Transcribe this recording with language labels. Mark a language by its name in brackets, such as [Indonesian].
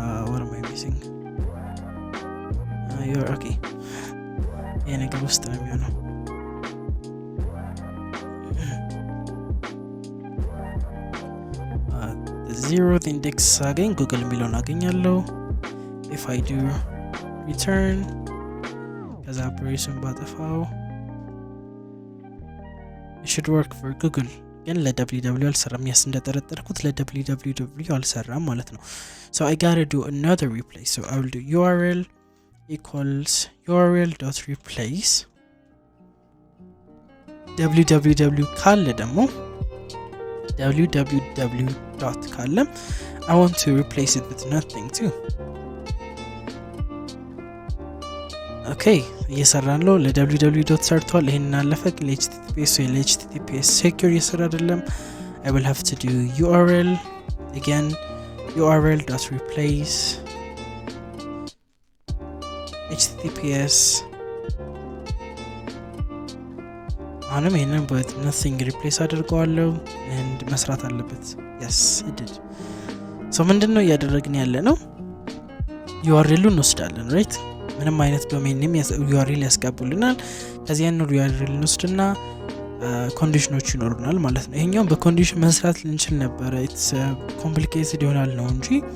[English] what am I missing you're okay [Amharic] ይሄ ነገር ውስጥ ነው የሚሆነው [English] the 0th index አገኝ google የሚለውን አገኛለሁ if I do return ከዛ operation ባጠፋው it should work for google [Amharic] ግን ለwww አልሰራም። ያስ እንደተጠረጠርኩት ለwww አልሰራም ማለት ነው። [English] so I gotta do another replace. so I will do url equals url.replace www [Amharic] ካለ ደግሞ [English] www ካለ I want to replace it with nothing too. okay [Amharic] እየሰራን ነው። [English] ለwww ሰርቷል። ይሄን አለፈ። [Amharic] ለhttps secure እየሰራ አይደለም። [English] I will have to do url again url.replace https አሁንም ይሄንን but nothing replace አድርገዋለሁ and መስራት አለበት። yes it did. [Amharic] so ምንድነው እያደረግን ያለ ነው? url-ን እንወስዳለን right? ምንም አይነት ዶሜን ኔም URL ያስቀቡልናል። ከዚህ ያን URL እንወስድና ኮንዲሽኖች ይኖሩናል ማለት ነው። ይሄኛው በኮንዲሽን መስራት ልንችል ነበር። [English] it's complicated [Amharic] ይሆናል ነው እንጂ